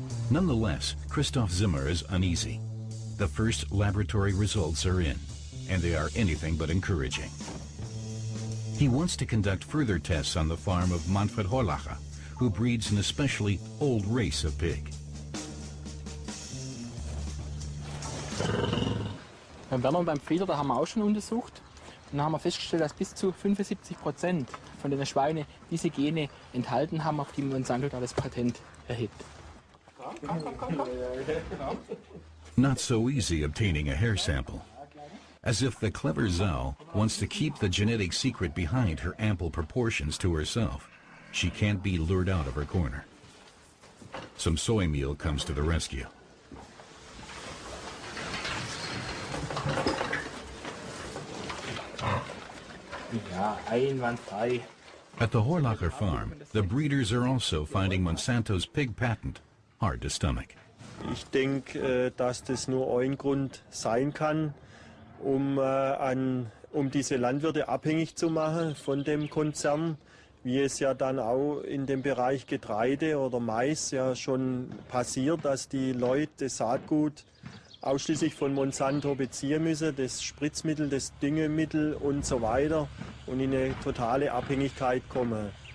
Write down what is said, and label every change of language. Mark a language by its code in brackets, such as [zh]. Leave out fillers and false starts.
[en] Nonetheless, Christoph Zimmer is uneasy. The first laboratory results are in, and they are anything but encouraging. He wants to conduct further tests on the farm of Manfred Horlacher, who breeds an especially old race of pig. [de] Beim Werner und beim Frieder, da haben wir auch schon untersucht. dann haben wir festgestellt, dass bis zu 75% von den Schweinen diese Gene enthalten haben, auf die Monsanto da das Patent erhebt. [en] Not so easy obtaining a hair sample. As if the clever Zhao wants to keep the genetic secret behind her ample proportions to herself, she can't be lured out of her corner. Some soy meal comes to the rescue. [de] Ja, einwandfrei. [en] At the Horlacher farm, the breeders are also finding Monsanto's pig patent hard to stomach. [de] Ich denke, dass das nur ein Grund sein kann, um diese Landwirte abhängig zu machen von dem Konzern, wie es ja dann auch in dem Bereich Getreide oder Mais ja schon passiert, dass die Leute das Saatgut ausschließlich von Monsanto beziehen müssen, das Spritzmittel, das Düngemittel und so weiter, und in eine totale Abhängigkeit kommen.